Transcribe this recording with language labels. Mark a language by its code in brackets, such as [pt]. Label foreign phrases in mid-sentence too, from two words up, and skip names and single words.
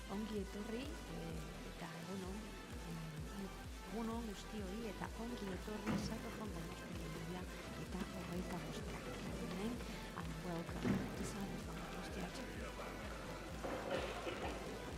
[eu] ongi etorri, eta egun on guztioi, eta ongi etorri Saxophone Donostia 2025. [en] And welcome to Saxophone Donostia 2025.